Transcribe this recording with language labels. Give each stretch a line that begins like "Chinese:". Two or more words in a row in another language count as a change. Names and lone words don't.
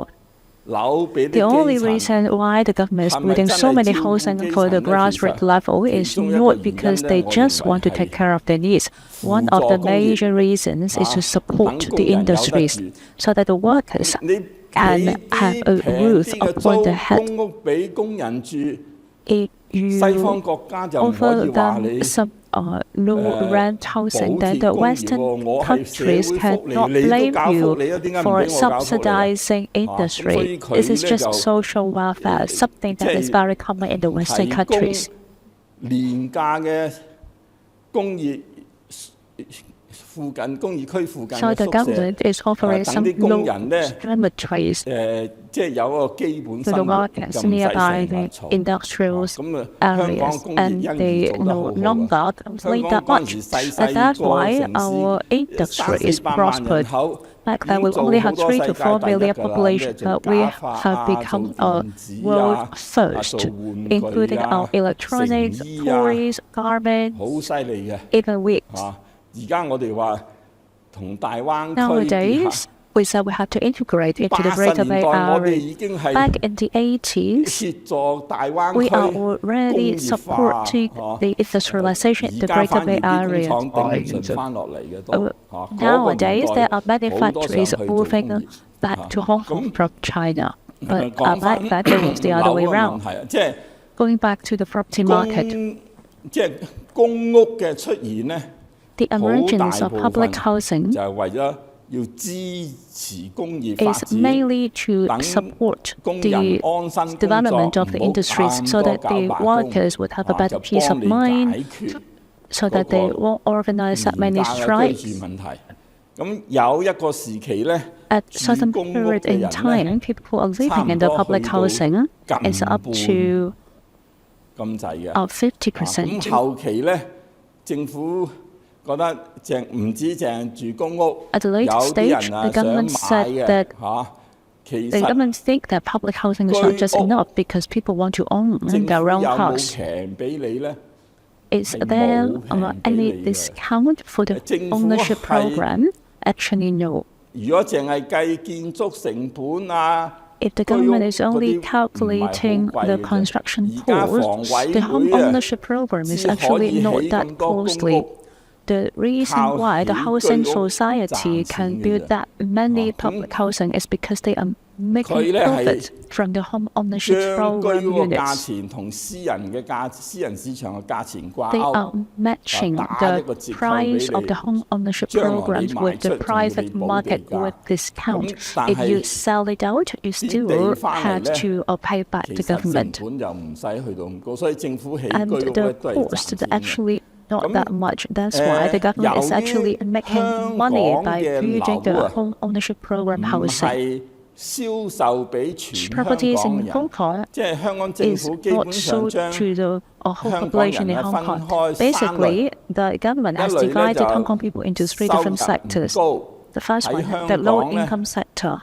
English: The only reason why the government is building so many housing for the grassroots level is not because they just want to take care of their needs. One of the major reasons is to support the industries so that the workers can have a roof upon the head.
Cantonese: 公屋俾工人住，
English: If you
Cantonese: 西方國家就唔可
English: offer
Cantonese: 以話你
English: them some low rent housing, then the Western countries cannot blame you for subsidizing industry. This is just social welfare, something that is very common in the Western countries.
Cantonese: 廉價嘅工業附近工業區附近
English: So
Cantonese: 嘅
English: the
Cantonese: 宿
English: government is
Cantonese: 舍，
English: offering
Cantonese: 等
English: some
Cantonese: 啲工
English: low
Cantonese: 人咧
English: dormitories
Cantonese: 即係有個基本
English: to
Cantonese: 生
English: the
Cantonese: 活，
English: workers
Cantonese: 就唔使
English: nearby
Cantonese: 成日
English: the
Cantonese: 嘈。
English: industrial
Cantonese: 咁啊，香
English: areas,
Cantonese: 港工業
English: and
Cantonese: 因而
English: they
Cantonese: 做得好
English: no
Cantonese: 好
English: longer
Cantonese: 啊。
English: complain
Cantonese: 香
English: that
Cantonese: 港嗰陣時
English: much.
Cantonese: 細
English: And
Cantonese: 細
English: that's
Cantonese: 個
English: why
Cantonese: 城
English: our
Cantonese: 市，
English: industry is
Cantonese: 300-400 萬人
English: prospered.
Cantonese: 口，
English: Back then, we
Cantonese: 做
English: only
Cantonese: 好
English: had
Cantonese: 多
English: 3
Cantonese: 世
English: to
Cantonese: 界
English: 4
Cantonese: 第一
English: million
Cantonese: 㗎啦，咩
English: population,
Cantonese: 做
English: but we
Cantonese: 假髮
English: have
Cantonese: 啊，
English: become
Cantonese: 做
English: a
Cantonese: 電子
English: world
Cantonese: 啊，
English: first,
Cantonese: 做玩具
English: including
Cantonese: 啊，
English: our electronics,
Cantonese: 成衣啊，
English: toys, garments,
Cantonese: 好犀利嘅
English: even wigs.
Cantonese: 嚇。而家我哋話同大灣區結
English: Nowadays,
Cantonese: 合。
English: we said we have to integrate into the
Cantonese: 80
English: Greater
Cantonese: 年
English: Bay
Cantonese: 代我哋
English: Area.
Cantonese: 已經係
English: Back in the 80s,
Cantonese: 協助大灣
English: we
Cantonese: 區
English: are
Cantonese: 工
English: already
Cantonese: 業化
English: supporting the industrialization in
Cantonese: 而
English: the
Cantonese: 家
English: Greater
Cantonese: 反而
English: Bay
Cantonese: 啲工
English: Area.
Cantonese: 廠頂唔順翻落嚟嘅都
English: Nowadays, there are many
Cantonese: 好多想
English: factories
Cantonese: 去做工
English: moving
Cantonese: 業
English: back to Hong Kong from China. But
Cantonese: 講
English: back
Cantonese: 翻
English: then, it was the other way
Cantonese: 樓嘅問
English: around.
Cantonese: 題啊，即係
English: Going back to the property market,
Cantonese: 即係公屋嘅出現咧，
English: the
Cantonese: 好
English: emergence
Cantonese: 大
English: of
Cantonese: 部
English: public
Cantonese: 分
English: housing
Cantonese: 就係為咗要支持工業發
English: is
Cantonese: 展。
English: mainly to
Cantonese: 等
English: support
Cantonese: 工人
English: the
Cantonese: 安身工作，
English: development of the
Cantonese: 唔好
English: industries
Cantonese: 咁
English: so
Cantonese: 多
English: that
Cantonese: 搞
English: the
Cantonese: 罷工
English: workers would have a
Cantonese: 啊
English: better
Cantonese: 就
English: peace
Cantonese: 幫
English: of
Cantonese: 你
English: mind,
Cantonese: 解決
English: so that they
Cantonese: 嗰個
English: won't organize that
Cantonese: 廉
English: many
Cantonese: 價嘅
English: strikes.
Cantonese: 居住問題。咁有一個時期咧，
English: At
Cantonese: 住
English: certain
Cantonese: 公屋
English: period
Cantonese: 嘅
English: in
Cantonese: 人
English: time,
Cantonese: 咧
English: people who are
Cantonese: 差
English: living
Cantonese: 唔
English: in the
Cantonese: 多
English: public
Cantonese: 去到
English: housing
Cantonese: 近
English: is up
Cantonese: 半
English: to
Cantonese: 咁滯嘅。
English: 50%.
Cantonese: 咁後期咧，政府覺得淨唔止淨係住公屋，
English: At the
Cantonese: 有
English: later
Cantonese: 啲
English: stage,
Cantonese: 人
English: the
Cantonese: 想
English: government
Cantonese: 買
English: said
Cantonese: 嘅
English: that
Cantonese: 嚇。其
English: the
Cantonese: 實
English: government think that public housing is not just enough because people want to own
Cantonese: 政府
English: their
Cantonese: 有
English: own
Cantonese: 冇
English: house.
Cantonese: 平俾你咧？
English: Is
Cantonese: 係
English: there
Cantonese: 冇平俾
English: any
Cantonese: 你嘅。
English: discount for the
Cantonese: 政府
English: ownership
Cantonese: 係
English: program? Actually, no.
Cantonese: 如果淨係計建築成本啊，
English: If the
Cantonese: 居屋
English: government is
Cantonese: 嗰
English: only
Cantonese: 啲唔係好
English: calculating
Cantonese: 貴
English: the
Cantonese: 嘅啫。
English: construction
Cantonese: 而家房
English: cost,
Cantonese: 委
English: the home
Cantonese: 會啊，
English: ownership program is
Cantonese: 只可以
English: actually not
Cantonese: 起
English: that
Cantonese: 咁多公
English: costly.
Cantonese: 屋。
English: The reason
Cantonese: 靠
English: why the
Cantonese: 起
English: housing
Cantonese: 居屋
English: society
Cantonese: 賺
English: can
Cantonese: 錢嘅
English: build
Cantonese: 啫。
English: that many
Cantonese: 咁
English: public housing is because they are making
Cantonese: 佢咧係
English: profit from the home ownership
Cantonese: 將
English: program
Cantonese: 居屋嘅價
English: units.
Cantonese: 錢同私人市場嘅價錢掛
English: They
Cantonese: 鈎
English: are，matching
Cantonese: 打一個
English: the
Cantonese: 折扣俾
English: price of
Cantonese: 你。
English: the home ownership
Cantonese: 將來你
English: programs
Cantonese: 賣
English: with
Cantonese: 出
English: the
Cantonese: 仲要你
English: private
Cantonese: 補地
English: market
Cantonese: 價。
English: with discount.
Cantonese: 咁但
English: If you
Cantonese: 係
English: sell it out, you
Cantonese: 啲
English: still
Cantonese: 地翻嚟
English: had
Cantonese: 咧，
English: to pay back
Cantonese: 其
English: the
Cantonese: 實成
English: government.
Cantonese: 本就唔使去到咁高，所以政府起居
English: And
Cantonese: 屋咧
English: the
Cantonese: 都係
English: cost
Cantonese: 賺錢嘅。
English: actually not
Cantonese: 咁
English: that much. That's why the government is
Cantonese: 由於
English: actually making
Cantonese: 香
English: money
Cantonese: 港
English: by
Cantonese: 嘅
English: building the
Cantonese: 樓啊，
English: home ownership program
Cantonese: 唔
English: housing.
Cantonese: 係銷售俾全香
English: Properties
Cantonese: 港
English: in
Cantonese: 人，
English: Hong Kong
Cantonese: 即係香港政
English: is
Cantonese: 府基本
English: not
Cantonese: 上
English: sold
Cantonese: 將
English: to the whole
Cantonese: 香港
English: population
Cantonese: 人
English: in
Cantonese: 咧
English: Hong
Cantonese: 分
English: Kong.
Cantonese: 開三類，
English: Basically, the government
Cantonese: 一
English: has
Cantonese: 類咧
English: divided
Cantonese: 就
English: Hong Kong people into 3
Cantonese: 收入
English: different
Cantonese: 唔
English: sectors.
Cantonese: 高，
English: The first
Cantonese: 喺
English: one,
Cantonese: 香
English: the low
Cantonese: 港咧
English: income sector.